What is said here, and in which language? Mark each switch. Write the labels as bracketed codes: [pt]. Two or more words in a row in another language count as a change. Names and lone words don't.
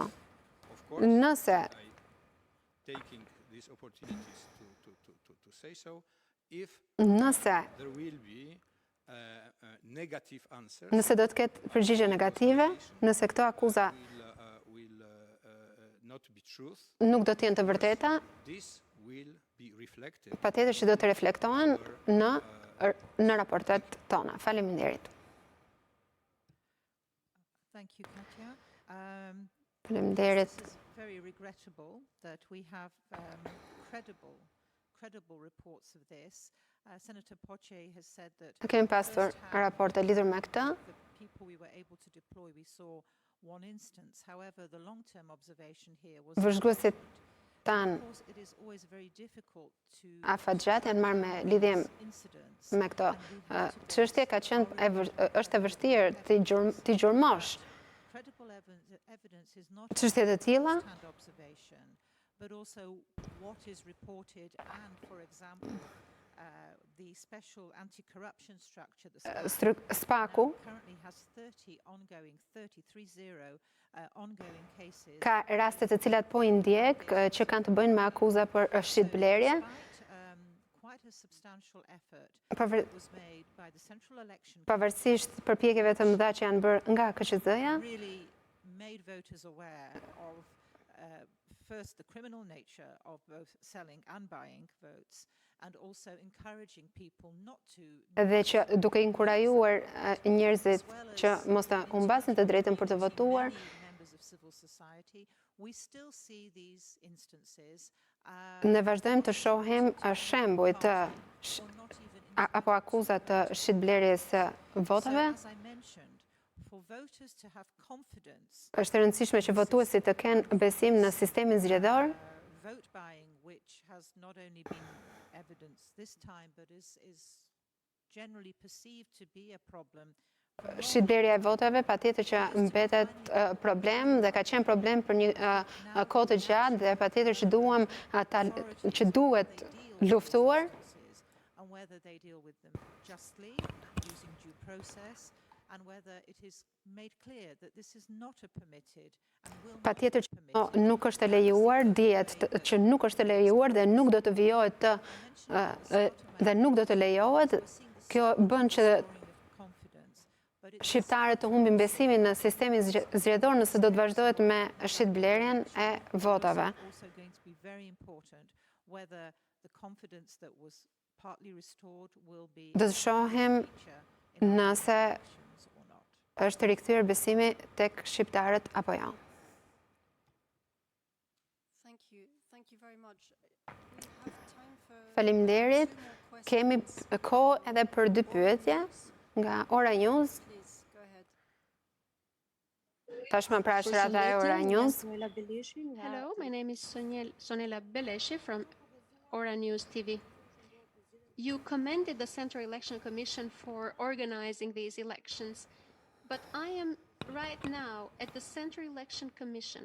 [sq] Nëse do të ketë përgjigje negative, nëse këto akuza nuk do të jenë të vërteta, patjetër që do të reflektohen në raportet tona. Faleminderit. Faleminderit. [en] Very regrettable that we have credible reports of this. Senator Poche has said that [sq] Kemi pasur raporte lidhur me këtë. [en] the people we were able to deploy, we saw one instance. However, the long-term observation here was [sq] Vëzhguesit tanë [en] of course, it is always very difficult to [sq] afatgjat janë marrë me lidhje [en] incidents. [sq] me këto. Çështja ka qenë është e vështirë ti gjurmosh [en] Credible evidence is not [sq] çështje të tilla. [en] first-hand observation. but also what is reported and, for example, the special anti-corruption structure, the SPAC-u currently has 33 ongoing cases. [sq] ka raste të cilat po i ndjek që kanë të bëjnë me akuza për shit-blerje. [en] Quite a substantial effort [sq] Përve- [en] was made by the Central Election [sq] Pavarësisht përpjekjeve të mëdha që janë bërë nga KQZ-ja, [en] really made voters aware of first the criminal nature of both selling and buying votes, and also encouraging people not to [sq] dhe që duke inkurajuar njerëzit që mos të humbasin të drejtën për të votuar, [en] many members of civil society, we still see these instances [sq] ne vazhdojmë të shohim shembuj të apo akuza të shit-blerjes së votave. [en] as I mentioned, for voters to have confidence [sq] Është e rëndësishme që votuesit të kenë besim në sistemin zgjedhor, [en] vote buying, which has not only been evidenced this time, but is generally perceived to be a problem. [sq] shit-blerja e votave patjetër që mbetet problem dhe ka qenë problem për një kohë të gjatë dhe patjetër që duhet luftuar. [en] And whether they deal with them justly, using due process, and whether it is made clear that this is not a permitted and will not [sq] Patjetër [en] be [sq] që [en] permitted. [sq] nuk është e lejuar, dihet që nuk është e lejuar dhe nuk do të vijohet dhe nuk do të lejohet. Kjo bën që shqiptarët të humbin besimin në sistemin zgjedhor nëse do të vazhdohet me shit-blerjen e votave. [en] Also going to be very important whether the confidence that was partly restored will be [sq] Do të shohim [en] feature in our [sq] nëse [en] elections or not. [sq] është rikthyer besimi tek shqiptarët apo jo. [en] Thank you very much. We have time for [sq] Faleminderit. [en] two more [sq] Kemi [en] questions. [sq] kohë edhe për 2 pyetje nga Ora News. [en] Please, go ahead. [sq] Tashmë pra është rata e Ora News. [en] Hello, my name is Sonela Beleshi from Ora News TV. You commended the Central Election Commission for organizing these elections, but I am right now at the Central Election Commission.